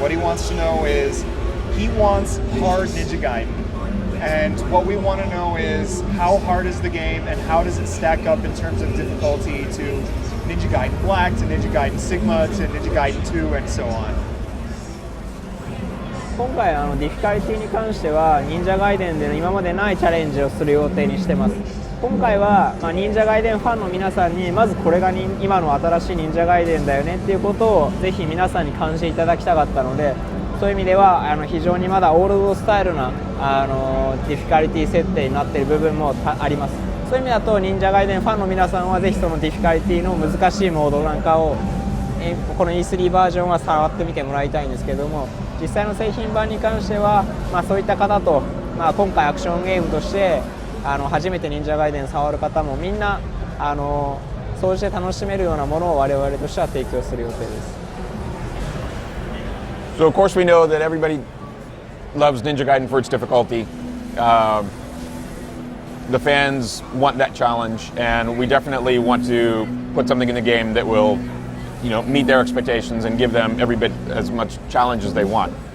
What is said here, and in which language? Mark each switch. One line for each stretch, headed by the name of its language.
English: What he wants to know is, he wants hard Ninja Gaiden. And what we want to know is, how hard is the game, and how does it stack up in terms of difficulty to Ninja Gaiden Black, to Ninja Gaiden Sigma, to Ninja Gaiden 2, and so on.
Japanese: 今回ディフィカリティに関しては忍者ガイデンで今までないチャレンジをする予定にしてます。今回は、忍者ガイデンファンの皆さんにまずこれが今の新しい忍者ガイデンだよねっていうことをぜひ皆さんに感じていただきたかったので、そういう意味では非常にまだオールドスタイルなディフィカリティ設定になっている部分もあります。そういう意味だと忍者ガイデンファンの皆さんはぜひそのディフィカリティの難しいモードなんかをこの E3 バージョンは触ってみてもらいたいんですけども、実際の製品版に関しては、そういった方と、今回アクションゲームとして初めて忍者ガイデン触る方もみんなそうして楽しめるようなものを我々としては提供する予定です。
English: So of course we know that everybody loves Ninja Gaiden for its difficulty. the fans want that challenge, and we definitely want to put something in the game that will, meet their expectations and give them every bit as much challenge as they want.